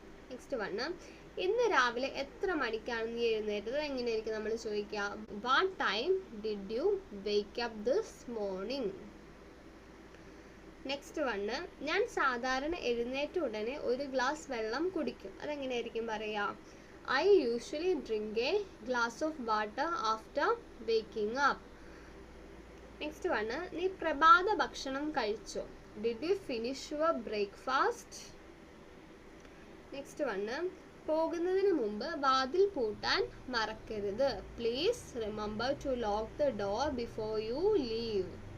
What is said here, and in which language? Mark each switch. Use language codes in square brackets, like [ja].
[en] next one, [ml] ഇന്ന് രാവിലെ എത്ര മണിക്കാണ് നീ എഴുന്നേറ്റത്? എങ്ങനെയായിരിക്കും നമ്മൾ ചോദിക്കുക? [en] What time did you wake up this morning? Next one, [ml] ഞാൻ സാധാരണ എഴുന്നേറ്റ ഉടനെ ഒരു ഗ്ലാസ് വെള്ളം കുടിക്കും. അതെങ്ങനെയായിരിക്കും പറയാ? [en] I usually drink a glass of water after waking up. Next one, [ml] നീ പ്രഭാത ഭക്ഷണം കഴിച്ചോ? [en] Did you finish your breakfast? Next one, [ml] പോകുന്നതിന് മുമ്പ് വാതിൽ പൂട്ടാൻ മറക്കരുത്. [en] Please remember to lock the door before you leave.